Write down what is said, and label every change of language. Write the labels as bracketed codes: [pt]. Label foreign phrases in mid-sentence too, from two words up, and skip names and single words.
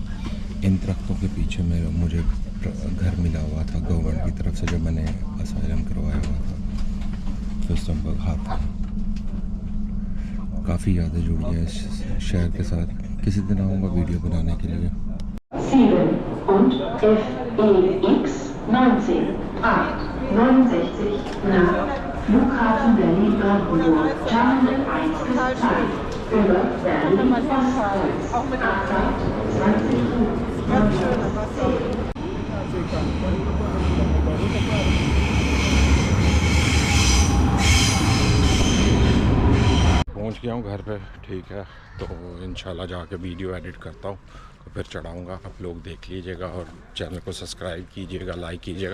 [hi] इन दरख्तों के पीछे मेरा मुझे घर मिला हुआ था गवर्नमेंट की तरफ से जब मैंने असाइलम करवाया हुआ था। तो संबक हाथ काफ़ी यादें जुड़ी हैं इस शहर के साथ। किसी दिन आऊँगा वीडियो बनाने के लिए। [de] 7 und FEX 19 nach Flughafen Berlin-Brandenburg, Terminal 1 bis 2, über Berlin-Ostkreuz, Abfahrt 20 Uhr. [hi] पहुंच गया हूँ घर पे, ठीक है। तो इंशाल्लाह जाके [en] video edit [hi] करता हूँ तो फिर चढ़ाऊँगा। आप लोग देख लीजिएगा और चैनल को सब्सक्राइब कीजिएगा, लाइक कीजिएगा।